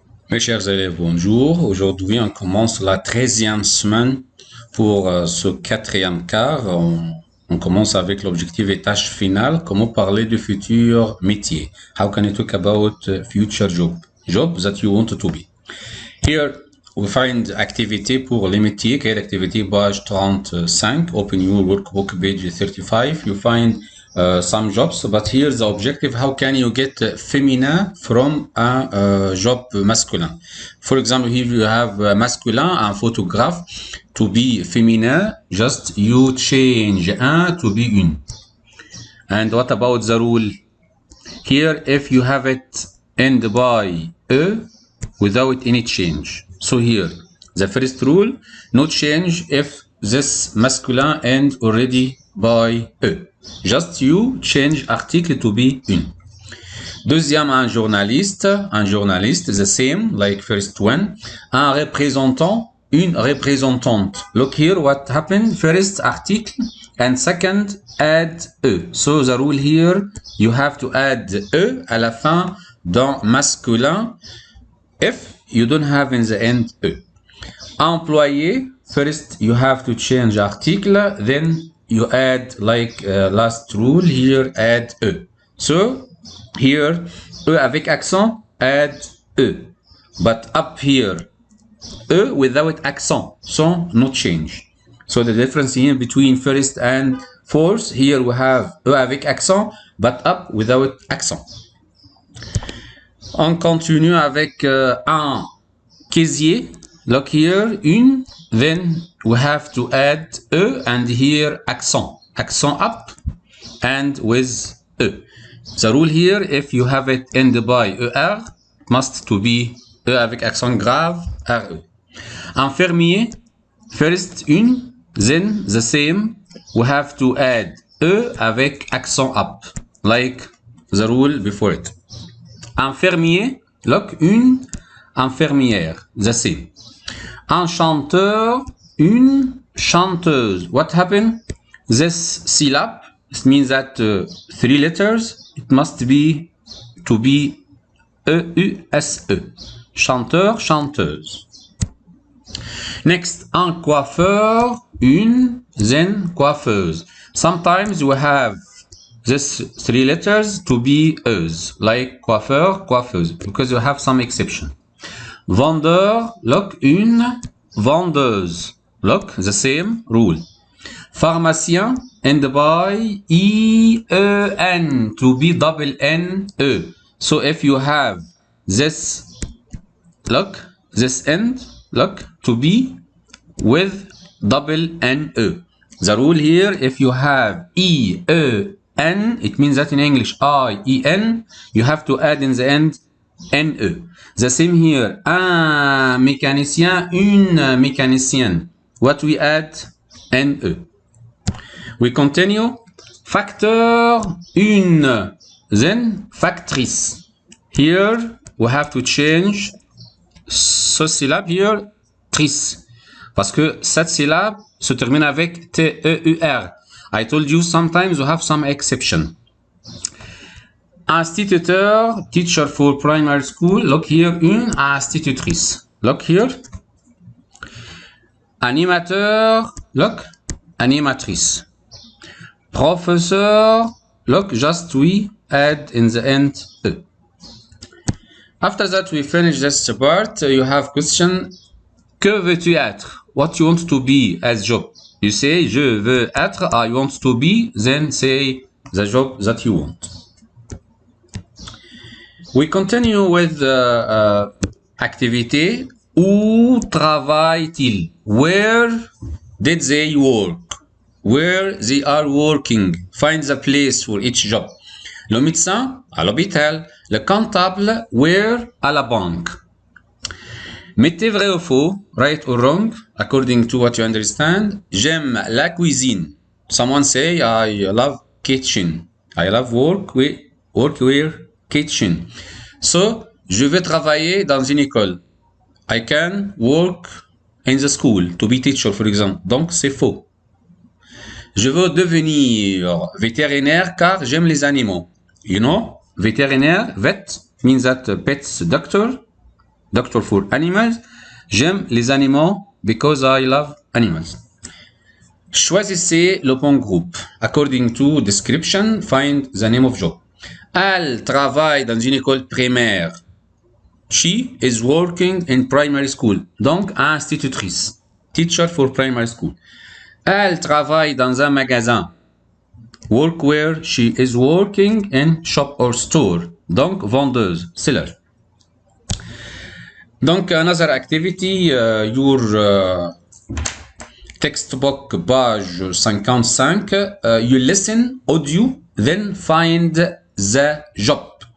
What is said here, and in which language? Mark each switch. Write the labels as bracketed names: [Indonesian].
[French] Mes chers élèves, bonjour. Aujourd'hui, on commence la 13e semaine pour ce quatrième quart. On commence avec l'objectif et tâche finale. Comment parler de futur métier? [English] How can you talk about future job that you want to be? Here we find [French] activité pour les métiers. Quelle activité? [English] Page 35. Open your workbook, page 35. You find some jobs, but here's the objective. How can you get féminin from a job masculin? For example, here you have masculin, un photographe. To be féminin, just you change un to be une. And what about the rule? Here, if you have it end by e, without any change. So here, the first rule, no change if this masculine end already by e. Just you change article to be une. Deuxième, un journaliste, the same, like first one. [French] Un représentant, une représentante. [English] Look here what happened, first article, and second, add e. So the rule here, you have to add e [French] à la fin dans masculin [English] if you don't have in the end e. Employé, first you have to change article, then you add like last rule here, add e. So here, e avec accent, add e. But up here, e without accent, so no change. So the difference here between first and fourth, here we have e avec accent, but up without accent. [French] On continue avec un casier. [English] Look here, une, then we have to add e and here accent. Accent up and with e. The rule here, if you have it end by er, must to be e avec accent grave, re. Infirmier, first une, then the same, we have to add e avec accent up, like the rule before it. Infirmier, look, une infirmière, the same. [French] Un chanteur, une chanteuse. [English] What happened? This syllable, it means that 3 letters, it must be to be E-U-S-E. [French] Chanteur, chanteuse. Next, un coiffeur, une, then coiffeuse. [English] Sometimes we have this 3 letters to be e's, like coiffeur, coiffeuse, because you have some exception. [French] Vendeur, look, une, vendeuse. [English] Look, the same rule. Pharmacien, end by E-E-N, to be double N-E. So if you have this, look, this end, look, to be with double N-E. The rule here, if you have E-E-N, it means that in English, I-E-N, you have to add in the end N-E. The same here, un mécanicien, une mécanicienne. What we add? N-E. We continue. [French] Facteur, une, then factrice. [English] Here, we have to change ce syllabe here, trice. [French] Parce que cette syllabe se termine avec T-E-U-R. [English] I told you sometimes we have some exception. Instituteur, teacher for primary school. Look here, une institutrice. Look here. Animateur, look, animatrice. Professeur, look, just we add in the end e. After that, we finish this part. You have question. [French] Que veux-tu être? [English] What you want to be as job? You say, [French] je veux être, [English] I want to be, then say the job that you want. We continue with activité. [French] Où travaille-t-il? [English] Where did they work? Where they are working. Find the place for each job. [French] Le médecin, à l'hôpital. Le comptable, where? À la banque. Mettez vrai ou faux, [English] right or wrong, according to what you understand. [French] J'aime la cuisine. [English] Someone say, I love kitchen. I love work where? Kitchen. [French] So, je veux travailler dans une école. [English] I can work in the school, to be teacher, for example. [French] Donc, c'est faux. Je veux devenir vétérinaire car j'aime les animaux. [English] You know, vétérinaire, vet, means that pets doctor. Doctor for animals. [French] J'aime les animaux [English] because I love animals. [French] Choisissez le bon groupe. [English] According to description, find the name of job. [French] Elle travaille dans une école primaire. [English] She is working in primary school. [French] Donc, institutrice. [English] Teacher for primary school. [French] Elle travaille dans un magasin. [English] Work where she is working in shop or store. [French] Donc, vendeuse, seller. [English] Donc, another activity, your textbook page 55, you listen audio, then find the job.